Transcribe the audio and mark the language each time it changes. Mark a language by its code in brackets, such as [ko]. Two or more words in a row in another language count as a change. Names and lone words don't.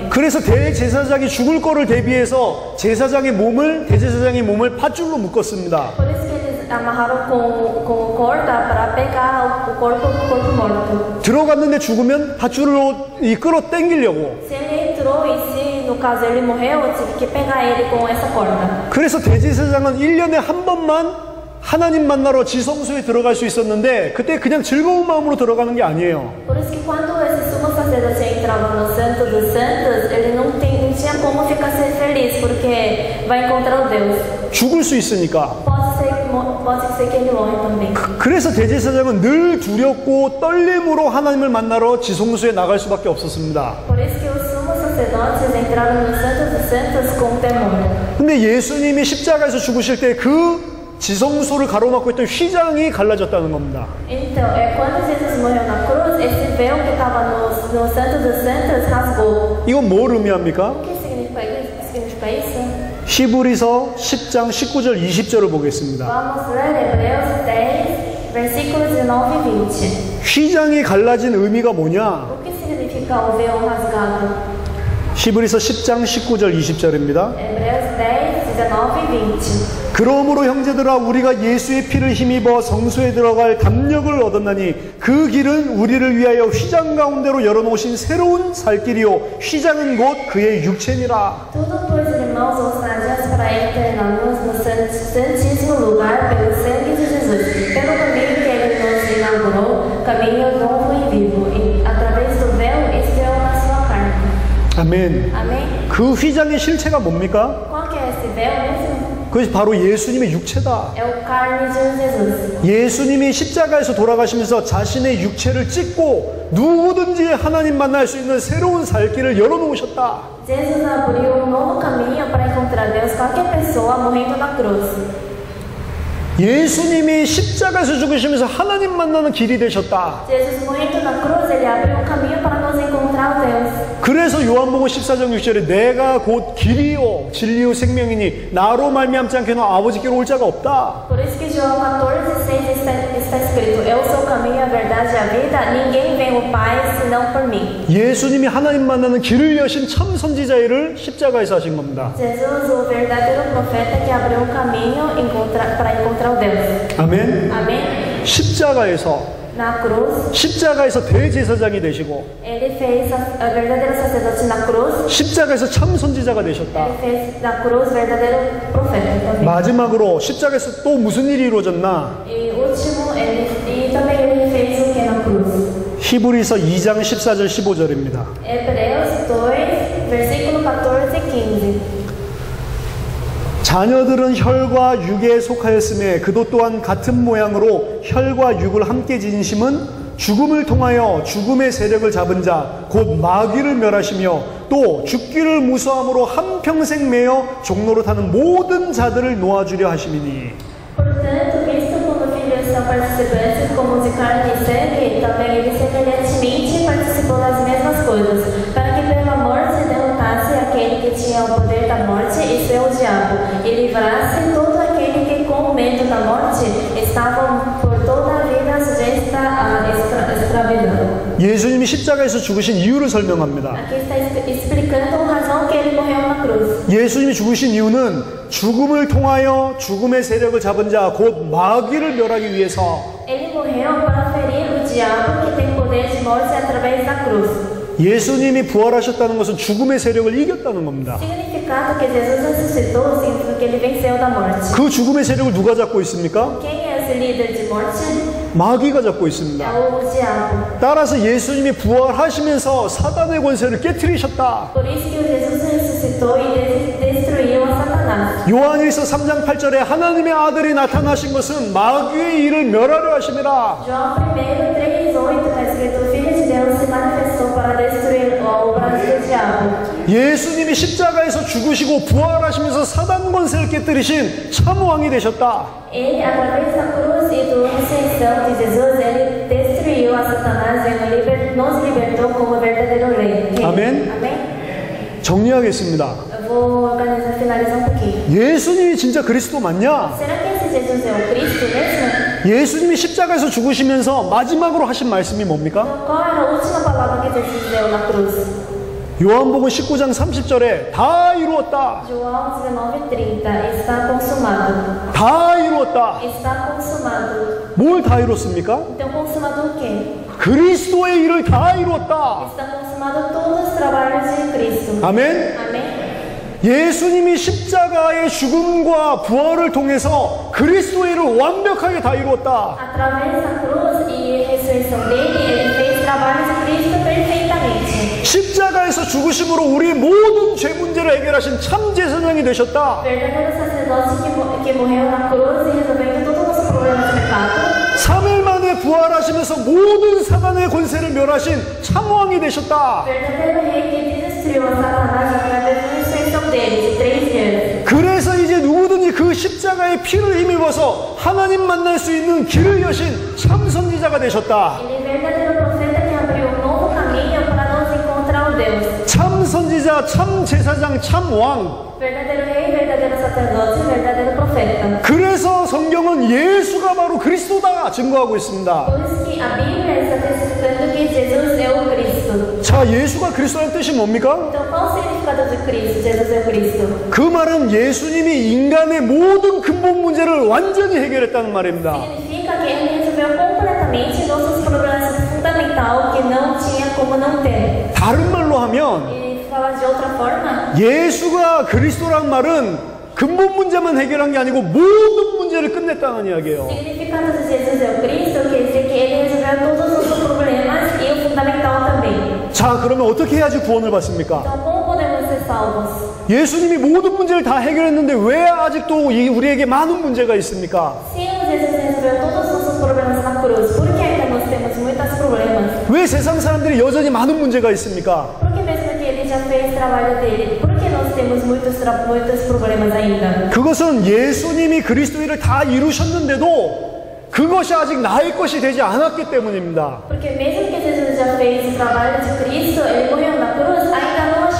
[ko] 그래서 대제사장이 죽을 거를 대비해서 대제사장의 몸을 밧줄로 묶었습니다. [pt] Por isso que eles amarraram com corda para pegar o corpo morto. [ko] 들어갔는데 죽으면 밧줄로 끌어 당기려고. [pt] Se ele entrou e se no caso ele morreu, eu tive que pegar ele com essa corda. [ko] 그래서 대제사장은 1년에 한 번만 하나님 만나러 지성소에 들어갈 수 있었는데 그때 그냥 즐거운 마음으로 들어가는 게 아니에요. [pt] Por isso que quando esse sumo sacerdote entrava no Santo dos Santos, ele não tinha como ficar feliz, porque vai encontrar o Deus. [ko] 죽을 수 있으니까. [pt] Pode ser que ele morre também. [ko] 그래서 대제사장은 늘 두렵고 떨림으로 하나님을 만나러 지성소에 나갈 수밖에 없었습니다. [pt] Por isso que os sumos sacerdotes entraram no Santo dos Santos com temor. [ko] 근데 예수님이 십자가에서 죽으실 때 그 지성소를 가로막고 있던 휘장이 갈라졌다는 겁니다. [pt] Então, quando Jesus morreu na cruz, esse véu que estava no Santo dos Santos rasgou. [ko] 이건 뭘 의미합니까? [pt] O que significa isso? [ko] 히브리서 10장 19절 20절을 보겠습니다. [pt] Vamos ler Hebreus 10, versículos 19 e 20. [ko] 휘장이 갈라진 의미가 뭐냐? [pt] O que significa o véu rasgado? [ko] 히브리서 10장 19절 20절입니다. [pt] Hebreus 10, 19 e 20. [ko] 그러므로 형제들아 우리가 예수의 피를 힘입어 성소에 들어갈 담력을 얻었나니 그 길은 우리를 위하여 휘장 가운데로 열어놓으신 새로운 살 길이요 휘장은 곧 그의 육체니라. [pt] Tudo, pois, irmãos, ousadas para entrar-nos no santíssimo lugar pelo sangue de Jesus, pelo caminho que ele nos inaugurou, caminho novo e vivo, e através do véu estreou na sua carne. [ko] 아멘. [pt] Amém? [ko] 그 휘장의 실체가 뭡니까? [pt] Qual que é esse véu mesmo? [ko] 그것이 바로 예수님의 육체다. [pt] É o carne de Jesus. [ko] 예수님이 십자가에서 돌아가시면서 자신의 육체를 찢고 누구든지 하나님 만날 수 있는 새로운 살 길을 열어놓으셨다. [pt] Jesus abriu novo caminho para encontrar Deus qualquer pessoa morrendo na cruz. [ko] 예수님이 십자가에서 죽으시면서 하나님 만나는 길이 되셨다. [pt] Jesus morrendo na cruz, ele abriu um caminho para nos encontrar o Deus. [ko] 그래서 요한복음 14장 6절에 내가 곧 길이요 진리요 생명이니 나로 말미암지 않게는 아버지께로 올 자가 없다. [pt] Por isso que João 14:6 está escrito: Eu sou o caminho, a verdade e a vida. Ninguém vem ao Pai senão por mim. [ko] 예수님이 하나님 만나는 길을 여신 참 선지자를 십자가에서 하신 겁니다. [pt] Jesus, o verdadeiro profeta que abriu o caminho para encontrar o Deus. [ko] 아멘. [pt] Amém? [ko] 십자가에서 대제사장이 되시고 [pt] Ele fez a verdadeiro sacerdote na cruz. [ko] 십자가에서 참 선지자가 되셨다. [pt] Ele fez na cruz verdadeiro profeta também. [ko] 마지막으로 십자가에서 또 무슨 일이 이루어졌나? [pt] E último, também ele fez o que na cruz? [ko] 히브리서 2장 14절 15절입니다. [pt] Hebreus 2, versículo 14 e 15. [ko] 자녀들은 혈과 육에 속하였음에 그도 또한 같은 모양으로 혈과 육을 함께 지니심은 죽음을 통하여 죽음의 세력을 잡은 자 곧 마귀를 멸하시며 또 죽기를 무서함으로 한평생 매여 종로로 타는 모든 자들을 놓아주려 하심이니. [pt] Portanto, visto como filhos são participantes como de carne e sangue, também ele semelhantemente participou das mesmas coisas, para que pela morte derrotasse aquele que tinha o poder da morte, isso é o diabo, e livrasse todo aquele que com medo da morte estavam por toda a vida sujeitos à escravidão. [ko] 예수님이 십자가에서 죽으신 이유를 설명합니다. [pt] Aqui está explicando a razão que ele morreu na cruz. [ko] 예수님이 죽으신 이유는 죽음을 통하여 죽음의 세력을 잡은 자 곧 마귀를 멸하기 위해서. [pt] Ele morreu para ferir o diabo que tem poder de morte através da cruz. [ko] 예수님이 부활하셨다는 것은 죽음의 세력을 이겼다는 겁니다. [pt] Significado que Jesus ressuscitou significa que ele venceu da morte. [ko] 그 죽음의 세력을 누가 잡고 있습니까? [pt] Quem é esse líder de morte? [ko] 마귀가 잡고 있습니다. [pt] É o diabo. [ko] 따라서 예수님이 부활하시면서 사단의 권세를 깨트리셨다. [pt] Por isso que Jesus ressuscitou e destruiu a Satanás. [ko] 요한일서 3장 8절에 하나님의 아들이 나타나신 것은 마귀의 일을 멸하려 하심이라. [pt] João 1, 3:8 está escrito: O Filho de Deus se manifestou para destruir a obra do diabo. [ko] 예수님이 십자가에서 죽으시고 부활하시면서 사단 권세를 깨뜨리신 참 왕이 되셨다. [pt] Ele, através da cruz e da ressurreição de Jesus, ele destruiu a Satanás e nos libertou como verdadeiro rei. Amém? Amém? [ko] 정리하겠습니다. [pt] Eu vou finalizar pouquinho. [ko] 예수님이 진짜 그리스도 맞냐? [pt] Será que esse Jesus é o Cristo mesmo? [ko] 예수님이 십자가에서 죽으시면서 마지막으로 하신 말씀이 뭡니까? [pt] Então, qual era a última palavra que Jesus deu na cruz? [ko] 요한복음 19장 30절에 다 이루었다. [pt] João 19:30 está consumado. [ko] 다 이루었다. [pt] Está consumado. [ko] 뭘 다 이뤘습니까? [pt] Então, consumado o quê? [ko] 그리스도의 일을 다 이루었다. [pt] Está consumado todos os trabalhos de Cristo. [ko] 아멘. [pt] Amém? [ko] 예수님이 십자가의 죽음과 부활을 통해서 그리스도의 일을 완벽하게 다 이루었다. [pt] Através da cruz e ressurreição dele, ele fez trabalhos de Cristo perfeitamente. [ko] 십자가에서 죽으심으로 우리 모든 죄 문제를 해결하신 참 제사장이 되셨다. [pt] Verdadeiro sacerdote que morreu na cruz e resolvendo todos os nossos problemas de pecado. [ko] 3일 만에 부활하시면서 모든 사단의 권세를 멸하신 참 왕이 되셨다. [pt] Verdadeiro rei que destruiu a Satanás através da ressurreição dele, de 3 dias. [ko] 그래서 이제 누구든지 그 십자가의 피를 힘입어서 하나님 만날 수 있는 길을 여신 참 선지자가 되셨다. [pt] Ele é verdadeiro profeta que abriu um novo caminho para nos encontrar o Deus. [ko] 참 선지자, 참 제사장, 참 왕. [pt] Verdadeiro rei, verdadeiro sacerdote, verdadeiro profeta. [ko] 그래서 성경은 예수가 바로 그리스도다 증거하고 있습니다. [pt] Por isso que a Bíblia está testificando que Jesus é o Cristo. [ko] 자, 예수가 그리스도의 뜻이 뭡니까? [pt] Então, qual o significado de Cristo? Jesus é o Cristo. [ko] 그 말은 예수님이 인간의 모든 근본 문제를 완전히 해결했다는 말입니다. [pt] Significa que ele resolveu completamente nossos problemas fundamentais que não tinha como não ter. [ko] 다른 말로 하면 [pt] E falar de outra forma, [ko] 예수가 그리스도란 말은 근본 문제만 해결한 게 아니고 모든 문제를 끝냈다는 이야기예요. [pt] o significado de Jesus é o Cristo quer dizer que ele resolveu todos os nossos problemas e o fundamental também. [ko] 자, 그러면 어떻게 해야지 구원을 받습니까? [pt] Então, como podemos ser salvos? [ko] 예수님이 모든 문제를 다 해결했는데 왜 아직도 우리에게 많은 문제가 있습니까? [pt] Se Jesus resolveu todos os nossos problemas na cruz, por que ainda nós temos muitos problemas? [ko] 왜 세상 사람들이 여전히 많은 문제가 있습니까? [pt] Por que mesmo que ele já fez o trabalho dele, por que nós temos muitos problemas ainda? [ko] 그것은 예수님이 그리스도를 다 이루셨는데도 그것이 아직 나의 것이 되지 않았기 때문입니다. [pt] Porque mesmo que Jesus já fez o trabalho de Cristo, ele morreu na cruz, ainda